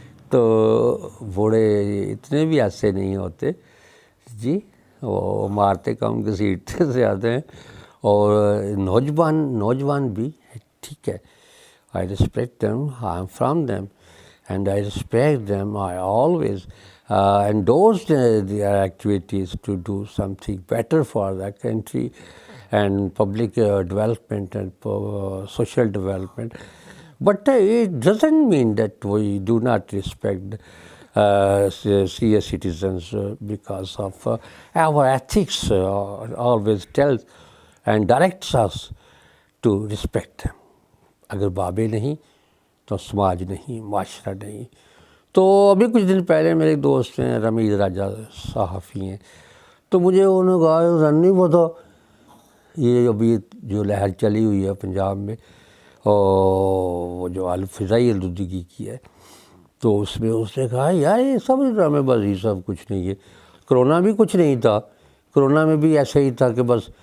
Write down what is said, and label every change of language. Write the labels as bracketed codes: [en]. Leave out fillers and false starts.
[ur] تو بوڑھے اتنے بھی ایسے نہیں ہوتے جی، وہ مارتے کم گھسیٹتے زیادہ ہیں. اور نوجوان بھی ٹھیک ہے، [en] I respect them, I am from them and I respect them. I always endorse their activities to do something better for the country and public development and social development. But it doesn't mean that we do not respect senior citizens because of our ethics always tells and directs us to respect them. [ur] اگر بابے نہیں تو سماج نہیں، معاشرہ نہیں. تو ابھی کچھ دن پہلے میرے دوست ہیں رمیز راجہ صحافی ہیں، تو مجھے انہوں نے کہا نہیں پتا یہ ابھی جو لہر چلی ہوئی ہے پنجاب میں اور وہ جو فضائی آلودگی کی ہے، تو اس میں اس نے کہا یار یہ سب ڈرامے بازی سب کچھ نہیں ہے، کرونا بھی کچھ نہیں تھا، کرونا میں بھی ایسا ہی تھا کہ بس.